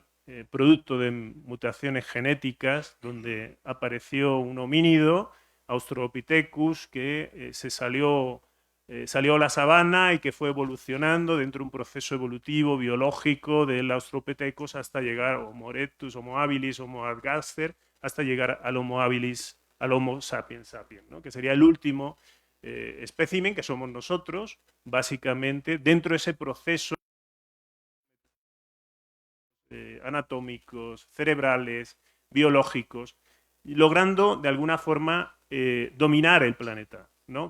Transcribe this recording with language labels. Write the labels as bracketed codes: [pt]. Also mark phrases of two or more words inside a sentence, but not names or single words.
[es] producto de mutaciones genéticas, donde apareció un homínido, Australopithecus, que salió a la sabana y que fue evolucionando dentro de un proceso evolutivo, biológico, del Australopithecus hasta llegar a Homo erectus, Homo habilis, Homo ergaster, hasta llegar al Homo habilis, al Homo sapiens sapiens, ¿no? Que sería el último espécimen que somos nosotros, básicamente, dentro de ese proceso anatómicos, cerebrales, biológicos, logrando de alguna forma dominar el planeta, ¿no?